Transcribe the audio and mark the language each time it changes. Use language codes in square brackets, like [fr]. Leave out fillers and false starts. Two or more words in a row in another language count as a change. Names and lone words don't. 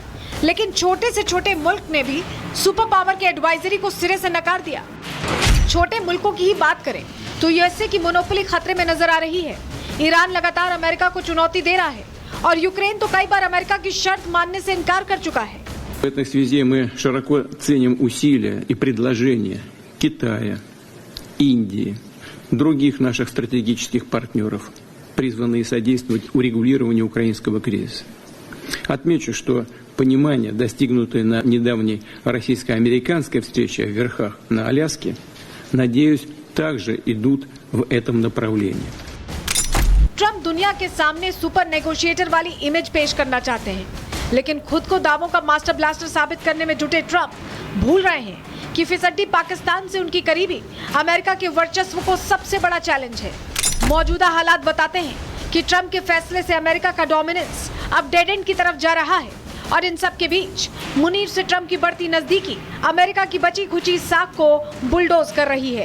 [hi] लेकिन छोटे से छोटे मुल्क ने भी [en] super power [hi] के एडवाइजरी को सिरे से नकार दिया। छोटे मुल्कों की ही बात करें तो यूएसए की मोनोपोली खतरे में नजर आ रही है। ईरान लगातार अमेरिका को चुनौती दे रहा है और यूक्रेन तो कई बार अमेरिका की शर्त मानने से इनकार कर चुका है। [ru] В этой связи мы широко ценим усилия и предложения Китая, Индии, других наших стратегических партнеров, призванные содействовать урегулированию украинского кризиса. Отмечу, что понимание, достигнутое на недавней российско-американской встрече в Верхах на Аляске, надеюсь, также идут в этом направлении. [hi] ट्रंप दुनिया के सामने [en] super negotiator [hi] वाली इमेज पेश करना चाहते हैं, लेकिन खुद को दावों का [en] master blaster [hi] साबित करने में जुटे ट्रंप भूल रहे हैं कि फिसड्डी पाकिस्तान से उनकी करीबी अमेरिका के वर्चस्व को सबसे बड़ा चैलेंज है। मौजूदा हालात बताते हैं कि ट्रंप के फैसले से अमेरिका का डोमिनेंस अब [en] dead end [hi] की तरफ जा रहा है और इन सब के बीच मुनीर से ट्रंप की बढ़ती नजदीकी अमेरिका की बची खुची साख को बुलडोज कर रही है।